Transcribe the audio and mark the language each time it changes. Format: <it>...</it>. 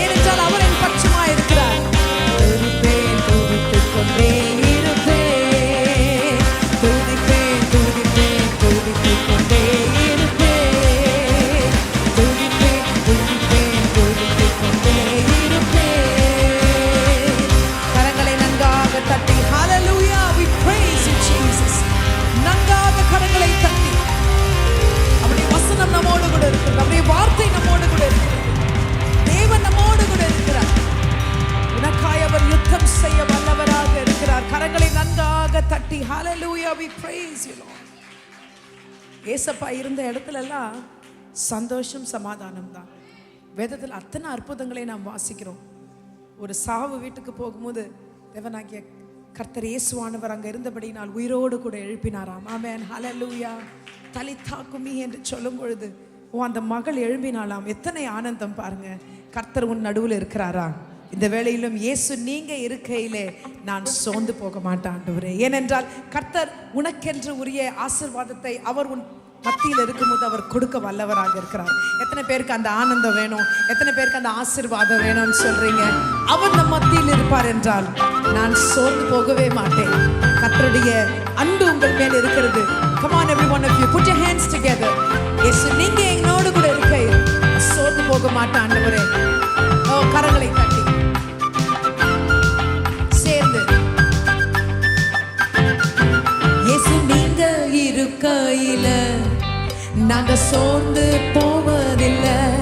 <ta>ஏனென்றால் அவர் என் பட்சமாய் இருக்கிறார். துதிப்பேன் துதித்துக் கொண்டே இருப்பேன். துதிப்பேன் துதிப்பேன் துதித்துக் கொண்டே இருப்பேன். துதிப்பேன் துதிப்பேன் துதித்துக் கொண்டே இருப்பேன். கரங்களை நன்றாக தட்டி</ta> <en>ஹalleluya we praise you Jesus.</en> <ta>நன்றாக கரங்களை தட்டி அவருடைய வசனம் நம்மோடு கூட இருக்கிறது. அவருடைய வார்த்தை நம்மோடு கூட இருக்கிறது. தேவன் நம்மோடு கூட இருக்கிறார். உனக்காய் அவர் யுத்தம் செய்ய வல்லவராக இருக்கிறார். கரங்களை நன்றாக தட்டி</ta> <en>ஹalleluya we praise you Lord.</en> <ta>ஏசப்பா இருந்த இடத்துல எல்லாம் சந்தோஷம் சமாதானம் தான். வேதத்தில் அத்தனை அற்புதங்களை நாம் வாசிக்கிறோம். ஒரு சாவு வீட்டுக்கு போகும்போது தேவனாகிய கர்த்தர் இயேசுவானவர் அங்க இருந்தபடினால் உயிரோடு கூட எழுப்பினாராம். ஆமென் ஹalleluya. தலித்தா குமி என்று சொல்லும் பொழுது அந்த மகள் எழும்பினாலாம். எத்தனை ஆனந்தம் பாருங்க. கர்த்தர் உன் நடுவில் இருக்கிறாரா? இந்த வேளையிலும் இயேசு நீங்க இருக்கையிலே நான் சோர்ந்து போக மாட்டேன் ஆண்டவரே. ஏனென்றால் கர்த்தர் உனக்கென்று உரிய ஆசீர்வாதத்தை அவர் உன் மத்தியில் இருக்கும்போது அவர் கொடுக்க வல்லவராக இருக்கிறார். எத்தனை பேருக்கு அந்த ஆனந்தம் வேணும்? எத்தனை பேருக்கு அந்த ஆசீர்வாதம் வேணும்னு சொல்றீங்க? அவர் நம் மத்தியில் இருப்பார் என்றால் நான் சோர்ந்து போகவே மாட்டேன். கர்த்தருடைய அன்பு உங்கள் மேல் இருக்கிறது.</ta> <en>Come on every one of you put your hands together.</en> <ta>இயேசு நீங்க என்னோடு கூட இருக்கையில் சோர்ந்து போக மாட்டேன் ஆண்டவரே. ஓ கரங்களை தட்டி சேர்ந்து இயேசு நீங்க இருக்கையில நாங்க சோர்ந்து போவதில்லை.</ta>